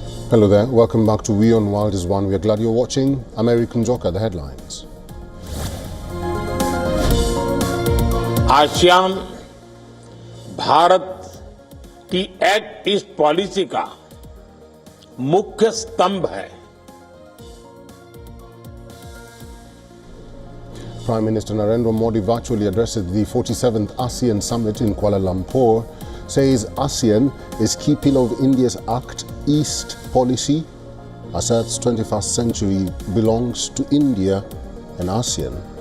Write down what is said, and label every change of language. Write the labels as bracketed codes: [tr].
[en] Hello there, welcome back to WION World is One. We are glad you're watching. American Joker, the headlines. [hi] ASEAN Bharat की act east policy का मुख्य स्तंभ है. [en] Prime Minister Narendra Modi virtually addressed the 47th ASEAN Summit in Kuala Lumpur, says ASEAN is key pillar of India's Act East policy, asserts 21st century belongs to India and ASEAN.